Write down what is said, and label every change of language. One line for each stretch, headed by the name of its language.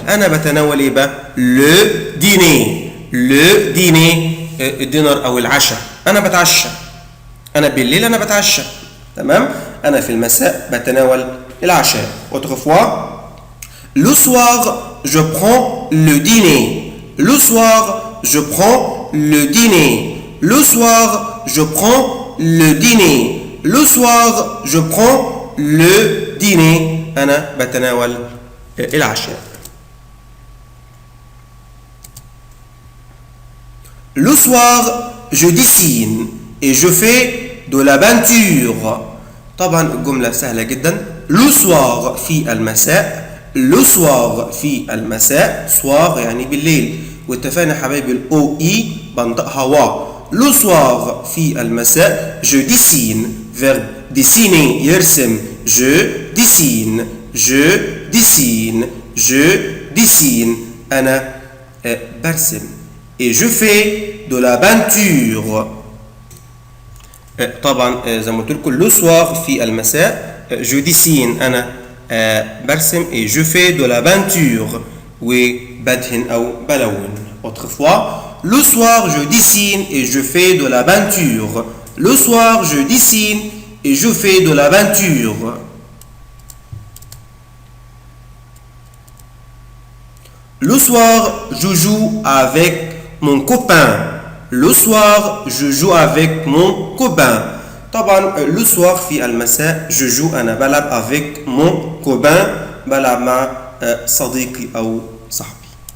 Arabic: أنا بتناول إيه بقى؟ le dîner. le dîner الدينر أو العشاء. أنا بتعشى. أنا بالليل أنا بتعشى. تمام؟ أنا في المساء بتناول العشاء.
French: Autrefois, le soir, je prends le dîner. Le soir, je prends le dîner. Le soir, je prends le dîner. Le soir, je prends le dîner.
Arabic: أنا بتناول العشاء.
French: Le soir, je dessine et je fais de la peinture.
Arabic: طبعا الجملة سهلة جدا.
French: Le soir
Arabic: في المساء.
French: Le soir
Arabic: في المساء. soir يعني بالليل، واتفقنا حبايبي الاو اي بنطقها وا.
French: Le soir
Arabic: في المساء.
French: Je dessine verbe dessiner يرسم. Je dessine. Je dessine. Je dessine
Arabic: أنا برسم.
French: Et je fais de la peinture.
Arabic: طبعا زي ما قلت لكم لو سوار في المساء. جو ديسين انا برسم.
French: et je fais de la peinture
Arabic: وبدهن او بلون.
French: autrefois le soir je dessine et je fais de la peinture. le soir je dessine et je fais de la peinture. le soir je joue avec mon copain. Le soir, je joue avec mon copain.
Arabic: طبعا
French: le soir
Arabic: في المساء
French: je joue
Arabic: أنا بلعب
French: avec mon copain،
Arabic: بلعب مع صديقي أو صاحبي.